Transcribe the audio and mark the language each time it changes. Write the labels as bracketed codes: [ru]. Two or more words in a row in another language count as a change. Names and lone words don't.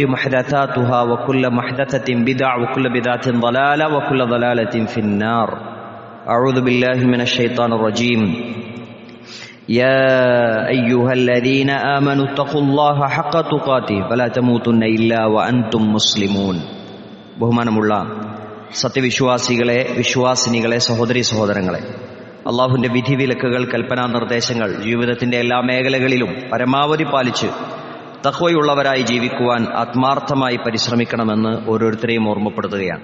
[ar] محدثاتها وكل محدثة بدعة وكل بدعة ضلالة وكل ضلالة في النار أعوذ بالله من الشيطان الرجيم يا أيها الذين آمنوا اتقوا الله حق تقاته فلا تموتن إلا وأنتم مسلمون [ml] ബഹുമാനമുള്ള സത്യവിശ്വാസികളെ വിശ്വാസിനികളെ സഹോദരി സഹോദരങ്ങളെ അള്ളാഹുവിൻ്റെ വിധിവിലക്കുകൾ കൽപ്പനാ നിർദ്ദേശങ്ങൾ ജീവിതത്തിൻ്റെ എല്ലാ മേഖലകളിലും പരമാവധി പാലിച്ച് തഖ്വയുള്ളവരായി ജീവിക്കുവാൻ ആത്മാർത്ഥമായി പരിശ്രമിക്കണമെന്ന് ഓരോരുത്തരെയും ഓർമ്മപ്പെടുത്തുകയാണ്.